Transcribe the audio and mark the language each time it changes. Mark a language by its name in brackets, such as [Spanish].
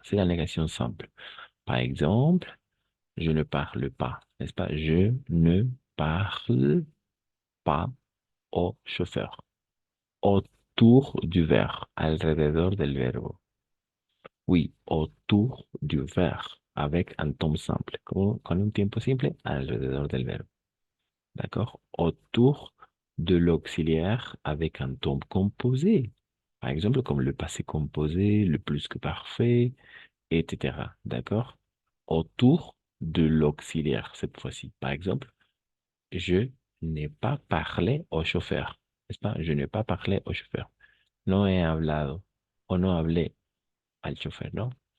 [French] C'est la négation simple. Par exemple, je ne parle pas, n'est-ce pas? Je ne parle pas au chauffeur. Autour du verbe, [Spanish] alrededor del verbo. [French] Oui, autour du verbe, avec un temps simple. [Spanish] Con un tiempo simple, alrededor del verbo. [French] D'accord? Autour de l'auxiliaire avec un temps composé. Par exemple, comme le passé composé, le plus que parfait, etc. D'accord? Autour de l'auxiliaire cette fois-ci. Par exemple, je n'ai pas parlé au chauffeur. ¿N'est-ce pas? Je n'ai pas parlé au chauffeur. [Spanish] No he hablado o no hablé al chofer, ¿no?